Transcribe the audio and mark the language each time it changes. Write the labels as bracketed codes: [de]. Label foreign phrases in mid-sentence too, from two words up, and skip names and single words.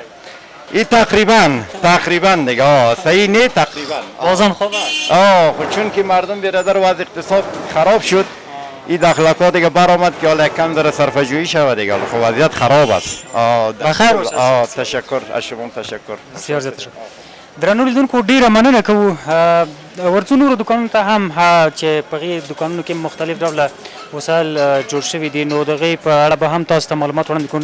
[fa] این تقریبا دیگه صحیح نه تقریبا. بازم خوب است. خب چون که مردم برادر وضع اقتصاد خراب شد، این دخلک ها دیگه برآمد که حالا کم داره صرفه‌جویی شود دیگه. خب وضعیت خراب است. بخیر تشکر از شما. تشکر بسیار زیات شکر. [ps] درنو لیدونکو ډیره مننه کوو. ورځو نورو دکانونو ته هم چې په هغې دکانونو کې مختلف ډوله وسایل جوړ شوي دي، نو د هغې په اړه به هم تاسو ته معلومات وړاندې کوو.